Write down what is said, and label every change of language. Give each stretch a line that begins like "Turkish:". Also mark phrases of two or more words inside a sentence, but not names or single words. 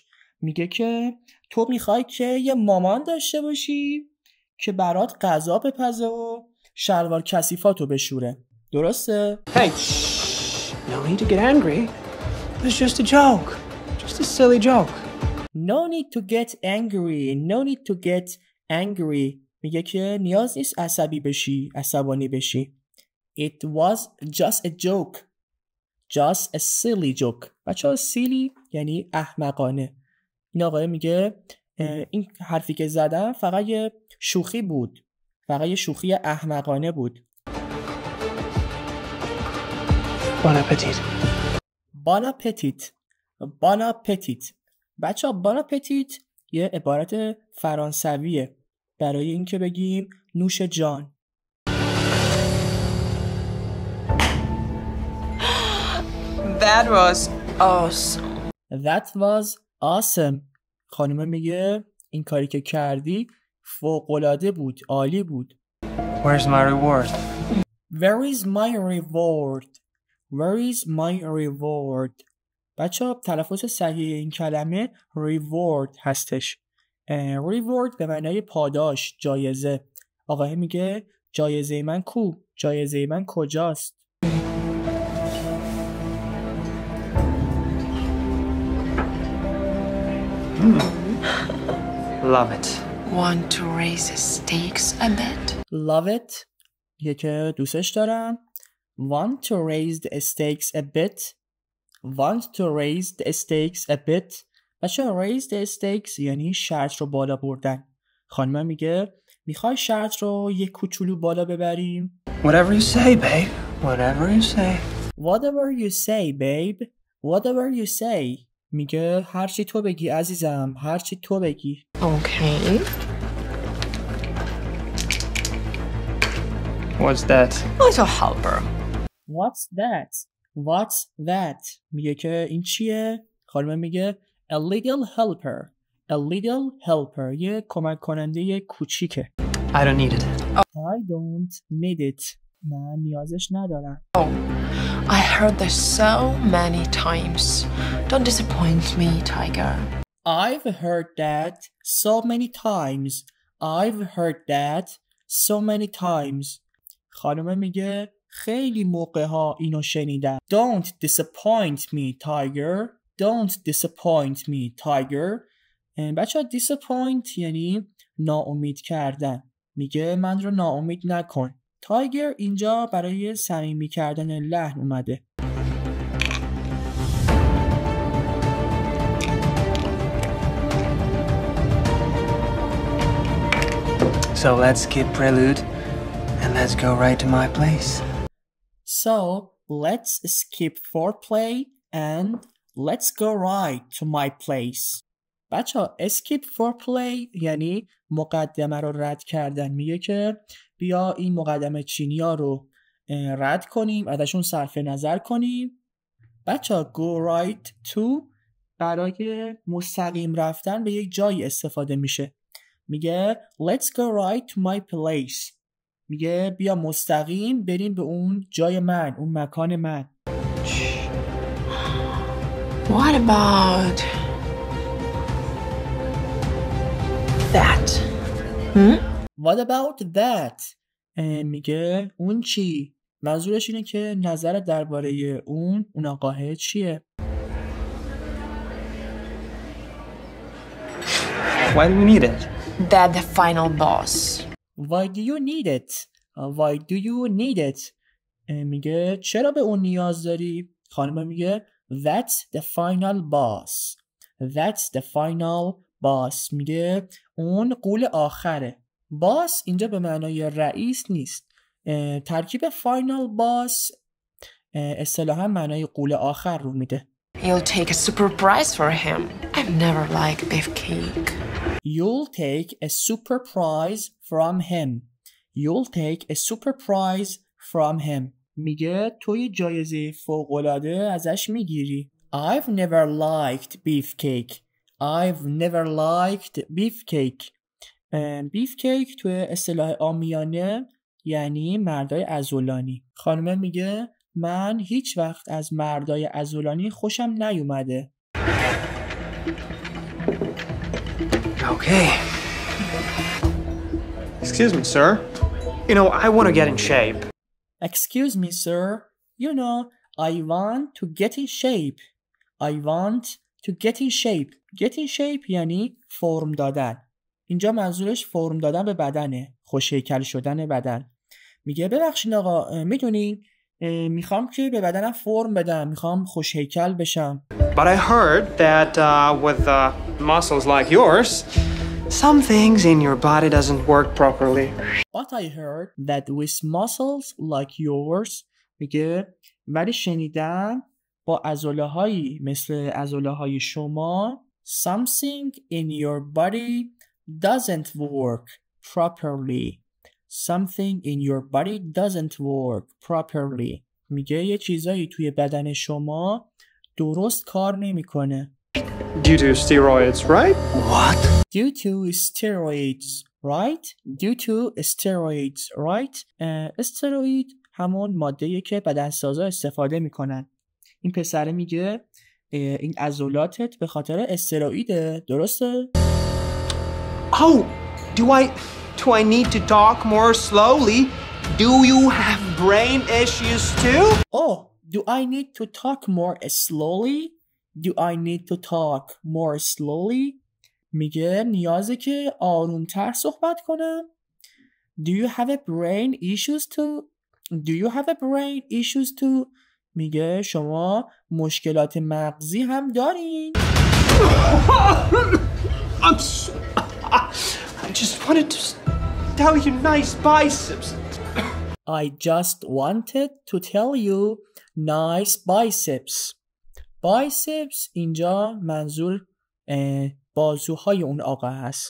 Persian: میگه که تو میخوای که یه مامان داشته باشی که برات غذا بپزه و شلوار کثیفاتو بشوره. درسته؟
English: Hey, shh. No need to get angry. It was just a joke. Just a silly joke. No need to get angry. No need to get angry.
Persian: میگه که نیاز نیست عصبی بشی، عصبانی بشی.
English: It was just a joke. Just a silly joke.
Persian: بچه ها silly یعنی احمقانه. این آقای میگه این حرفی که زدم فقط یه شوخی بود. فقط یه شوخی احمقانه بود.
French: Bon appetit. Bon appetit. Bon appetit.
Persian: بچه ها
French: bon appetit
Persian: یه عبارت فرانسویه برای اینکه بگیم نوش جان.
English: That was awesome. That was awesome.
Persian: خانومه میگه این کاری که کردی فوق‌العاده بود، عالی بود.
English: Where's my reward? Where is my reward? Where is my reward?
Persian: بچه ها تلفظ صحیح این کلمه reward هستش. reward به معنای پاداش، جایزه. آقای میگه جایزه من کو؟ جایزه من کجاست؟
English: Love it. Want to raise the stakes a bit? Love it
Persian: یه که دوستش دارم.
English: Want to raise the stakes a bit. Want to raise the stakes a bit.
Persian: بچه
English: raise the stakes
Persian: یعنی شرط رو بالا بردن. خانم میگه میخوای شرط رو یه کوچولو بالا ببریم؟
English: Whatever you say, babe. Whatever you say. Whatever you say, babe. Whatever you say.
Persian: میگه هرچی تو بگی عزیزم، هرچی تو بگی.
English: Okay. What's that? Little helper. What's that? What's that?
Persian: میگه که این چیه؟ خانم میگه
English: a little helper. A little helper.
Persian: یه کمک کننده کوچیکه.
English: I don't need it. I don't need it.
Persian: من نیازش ندارم.
English: I heard this so many times. Don't disappoint me, Tiger. I've heard that so many times. I've heard that so many times.
Persian: خانم میگه خیلی موقع ها اینو شنیدم.
English: Don't disappoint me, Tiger. Don't disappoint me, Tiger.
Persian: بچه ها disappoint یعنی ناامید کردن. میگه من رو ناامید نکن. تایگر اینجا برای صمیمی کردن لحن اومده.
English: So let's skip prelude and let's go right to my place. So let's skip foreplay and let's go right to my place.
Persian: بچه ها
English: skip foreplay
Persian: یعنی مقدمه رو رد کردن. میگه که بیا این مقدمه چینی ها رو رد کنیم، ازشون صرف نظر کنیم. بچه ها
English: go right to
Persian: برای مستقیم رفتن به یک جایی استفاده میشه.
English: میگه let's go right to my place.
Persian: میگه بیا مستقیم بریم به اون جای من، اون مکان من.
English: What about that? What about that?
Persian: میگه اون چی؟ منظورش اینه که نظر درباره اون آقاه چیه؟
English: Why do we need it? That the final boss. Why do you need it? Why do you need it?
Persian: میگه چرا به اون نیاز داری؟ خانم میگه
English: That's the final boss. That's the final boss.
Persian: میگه اون قول آخره. باس اینجا به معنای رئیس نیست. ترکیب
English: final boss
Persian: اصطلاحاً معنای قول آخر رو میده.
English: You'll take a super prize for him. I've never liked beefcake. You'll take a super prize from him. You'll take a super prize from him.
Persian: میگه تو یه جایزه فوق‌العاده ازش میگیری.
English: I've never liked beefcake. I've never liked beefcake.
Persian: beefcake تو اصطلاح عامیانه یعنی مردای عضلانی. خانمه میگه من هیچ وقت از مردای عضلانی خوشم نیومده.
English: Okay. Excuse me, sir. You know, I want to get in shape. Excuse me, sir. You know, I want to get in shape. I want to get in shape. Get in shape
Persian: یعنی فرم دادن. اینجا منظورش فرم دادن به بدنه. خوش‌هیکل شدن بدن. میگه ببخشید آقا میدونین میخوام که به بدنم فرم بدم. میخوام خوش‌هیکل بشم.
English: But I heard that with muscles like yours, some things in your body doesn't work properly. But I heard that with muscles like yours
Persian: میگه ولی شنیدم با عضله‌هایی مثل عضله‌های شما
English: something in your body doesn't work properly. Something in your body doesn't work properly.
Persian: میگه یه چیزایی توی بدن شما درست کار نمیکنه.
English: Due to steroids, right? What? Due to steroids, right? Due to steroids, right?
Persian: استروئید همون ماده‌ایه که بدنسازا استفاده میکنن. این پسره میگه این عضلاتت به خاطر استروئیده، درسته؟
English: Oh, do I need to talk more slowly? Do you have brain issues too? Oh, do I need to talk more slowly? Do I need to talk more slowly?
Persian: میگه نیازه که آرومتر صحبت کنم.
English: Do you have a brain issues too? Do you have a brain issues too?
Persian: میگه شما مشکلات مغزی هم دارین.
English: I just wanted to tell you nice biceps. I just wanted to tell you nice biceps.
Persian: Biceps اینجا منظور بازوهای اون آقا هست.